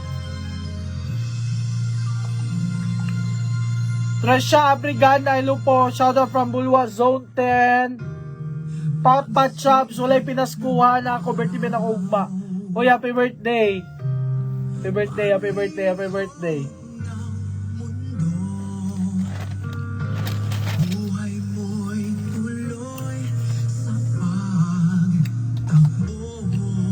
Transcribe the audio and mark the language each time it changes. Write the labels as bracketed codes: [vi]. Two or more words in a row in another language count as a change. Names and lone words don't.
[tl] Tresha Abrigana, hello po. [en] Shout out from Bulwa Zone 10. [ceb] Papa Chops, walay pinaskuha na ako. Birthday na ako ugma. Hoy, [en] happy birthday. Happy birthday, happy birthday, happy birthday. [tl] Buhay mo'y tuloy sa pagtakbo.